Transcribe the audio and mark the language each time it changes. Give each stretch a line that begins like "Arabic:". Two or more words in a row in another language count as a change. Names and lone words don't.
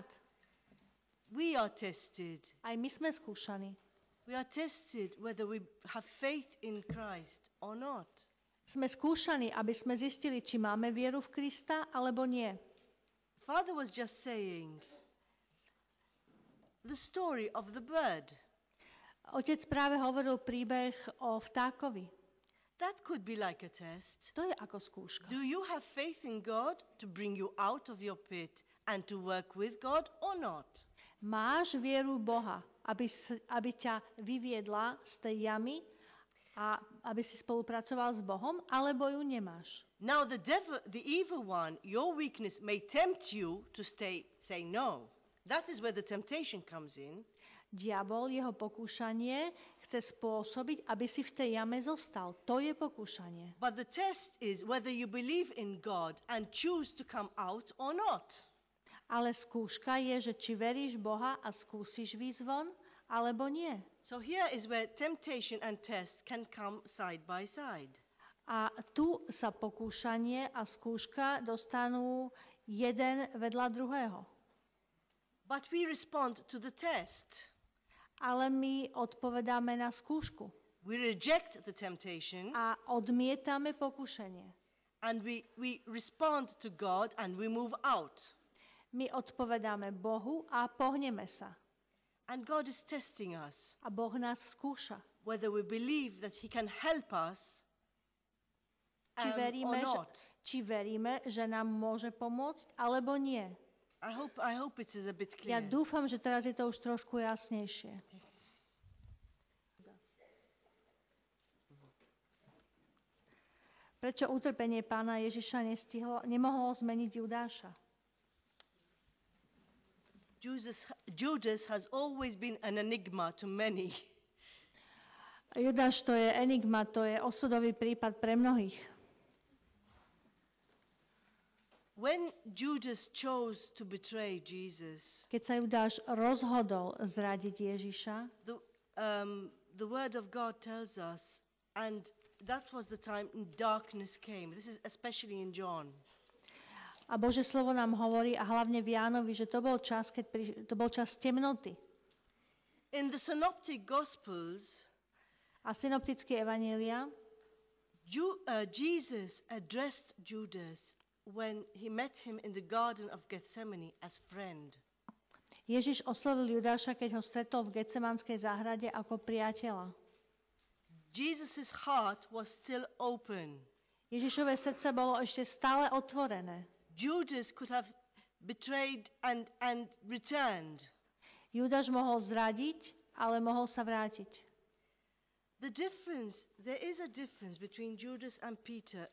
English: We are tested.
Slovak: Aj my sme skúšaní.
English: We are tested whether we have faith in Christ or not.
Slovak: Sme skúšaní, aby sme zistili, či máme vieru v Krista, alebo nie.
English: Father was just saying the story of the bird.
Slovak: Otec práve hovoril príbeh o vtákovi.
English: That could be like a test.
Slovak: To je ako skúška.
English: Do you have faith in God to bring you out of your pit and to work with God or not?
Slovak: Máš vieru Boha, aby ťa vyviedla z tej jamy a aby si spolupracoval s Bohom, alebo ju nemáš?
English: Now the devil, the evil one, your weakness may tempt you to say no. That is where the temptation comes in.
Slovak: Diabol, jeho pokúšanie, chce spôsobiť, aby si v tej jame zostal. To je pokúšanie.
English: But the test is whether you believe in God and choose to come out or not.
Slovak: Ale skúška je, že či veríš Boha a skúsiš výjsť von, alebo nie.
English: So here is where temptation and test can come side by side.
Slovak: A tu sa pokúšanie a skúška dostanú jeden vedľa druhého.
English: But we respond to the test.
Slovak: Ale my odpovedáme na skúšku.
English: We reject the temptation.
Slovak: A odmietame pokúšanie.
English: And we respond to God and we move out.
Slovak: My odpovedáme Bohu a pohneme sa.
English: And God is testing us.
Slovak: A Boh nás skúša.
English: Whether we believe that He can help us
Slovak: Či
English: or not.
Slovak: či veríme, že nám môže pomôcť, alebo nie.
English: I hope it is a bit
Slovak: Ja
English: clear.
Slovak: dúfam, že teraz je to už trošku jasnejšie. Prečo utrpenie pána Ježiša nemohlo zmeniť Judáša?
English: Judas has always been an enigma to many.
Slovak: Judáš to je enigma, to je osudový prípad pre mnohých.
English: When Judas chose to betray Jesus,
Slovak: Keď sa Judáš rozhodol zradiť Ježiša,
English: the word of God tells us, and that was the time darkness came. This is especially in John.
Slovak: a Božie slovo nám hovorí, a hlavne v Jánovi, že to bol čas, to bol čas temnoty.
English: In the synoptic gospels,
Slovak: A synoptické evanjelia,
English: Jesus addressed Judas when he met him in the Garden of Gethsemane as friend.
Slovak: Ježiš oslovil Judáša, keď ho stretol v Getsemanskej záhrade ako priateľa.
English: Jesus' heart was still open.
Slovak: Ježišové srdce bolo ešte stále otvorené.
English: Judas could have betrayed and returned.
Slovak: Judáš mohol zradiť, ale mohol sa vrátiť.
English: There is a difference between Judas and Peter.